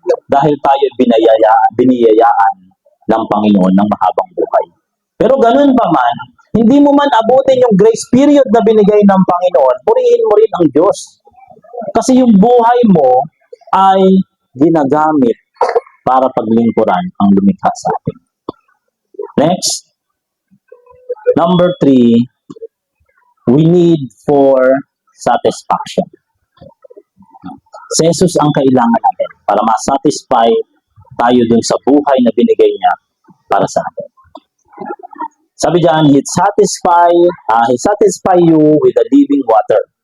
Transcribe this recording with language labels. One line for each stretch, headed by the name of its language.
Filipino: Dahil tayo biniyayaan ng Panginoon ng mahabang buhay. Pero ganun pa man, hindi mo man abutin yung grace period na binigay ng Panginoon, purihin mo rin ang Diyos. Kasi yung buhay mo ay ginagamit para paglingkuran ang lumikha sa atin.
English: Next. Number 3, we need for satisfaction.
Filipino: Si Jesus ang kailangan natin para ma-satisfy tayo dun sa buhay na binigay niya para sa atin. Sabi diyan,
English: He satisfy you with the living water.